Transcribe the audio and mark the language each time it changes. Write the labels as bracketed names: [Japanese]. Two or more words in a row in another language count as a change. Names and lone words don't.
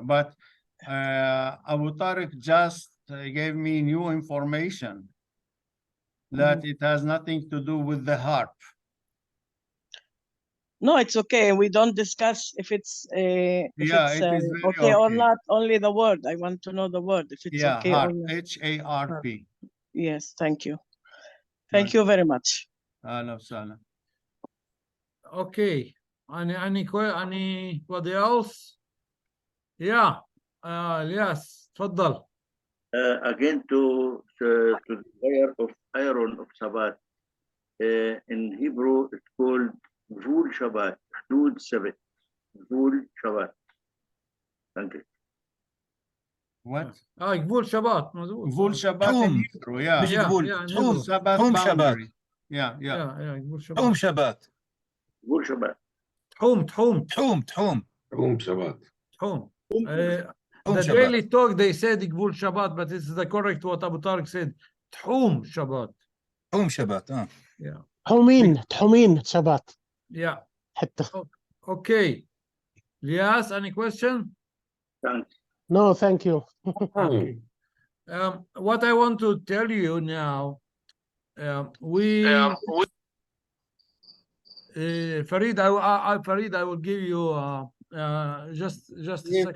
[English] But Abu Tariq just gave me new information that it has nothing to do with the harp. No, it's okay. We don't discuss if it's Yeah, it is very okay or okay. not. Only the word. I want to know the word. If it's Yeah, okay or harp, not. H-A-R-P. Yes, thank you. Thank you very much. [Arabic] أهلاً وسهلاً. [English] Okay. Anybody else? Yeah. Yes. تفضل. Again to the fire of iron of Shabbat. In Hebrew, it's called [Hebrew] גבול שבת, [English] Hudud Sabbath, [Hebrew] גבול שבת. [English] Thank you. What? [Hebrew] גבול שבת [Arabic] مظبوط. [Hebrew] גבול שבת [English] in Tchum. Hebrew, yeah. [Arabic] مش [English] Yeah, [Arabic] تقول [English] yeah, in [Hebrew] تحوم [English] Hebrew. Sabbath [Hebrew] תחום שבת [English] boundary. Yeah. [Hebrew] جبول تحوم شباط. شبات גבול שבת. تحوم تحوم تحوم. تحوم [English] The [Hebrew] شبات [English] Daily Talk, they said [Hebrew] גבול שבת, [English] but it's the correct what Abu Tariq said. [Hebrew] תחום שבת. תחום שבת [English] Yeah. [Hebrew] תחומין שבת [English] Yeah. [Arabic] حتى. [English] Okay. Lias, any question? Thanks. No, thank you. Okay. What I want to tell you now, Farid, Farid, I will give you just a second.